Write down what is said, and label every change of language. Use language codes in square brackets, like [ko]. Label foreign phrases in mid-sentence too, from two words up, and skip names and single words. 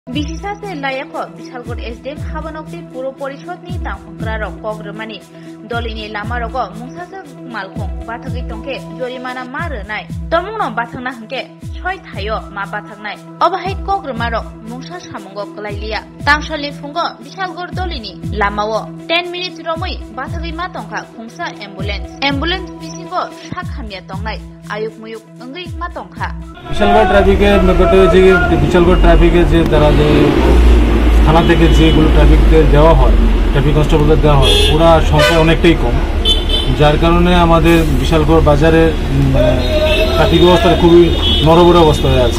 [trp] বিশিসাসে লায়াক বিশালগড় এসডিএম হাবানকটি পুর পরিষদনি তাংগ্রারক কগ্রমানি দলিনি লামারক মুংসাসে মালখং বাথাগি টংকে জরিমানা মারনাই তমুনো বাথাংনা হংকে ছয় থাইও মা বাথাংনাই অবাহাই কগ্রমারক মুংসা সামঙ্গ কলাইলিয়া তাংশালি ফুঙ্গ বিশালগড় দলিনি লামাও 10 মিনিট রমই বাথাগি মা টংখা খুংসা অ্যাম্বুলেন্স বিসিঙ্গ সাখামিয়া টংনাই আয়ুক মুয়ুক অঙ্গই মা টংখা [bn] বিশালগড় ট্রাফিকের ব্যাপারটা হচ্ছে যে বিশালগড় ট্রাফিকের যে তারা যে থানা থেকে যেগুলো ট্রাফিককে দেওয়া হয় ট্রাফিক কনস্টেবলদের দেওয়া হয় ওরা সংখ্যা অনেকটাই কম, যার কারণে আমাদের বিশালগড় বাজারে ট্রাফিক ব্যবস্থাটা খুবই নড়বড়ে অবস্থা হয়ে আছে।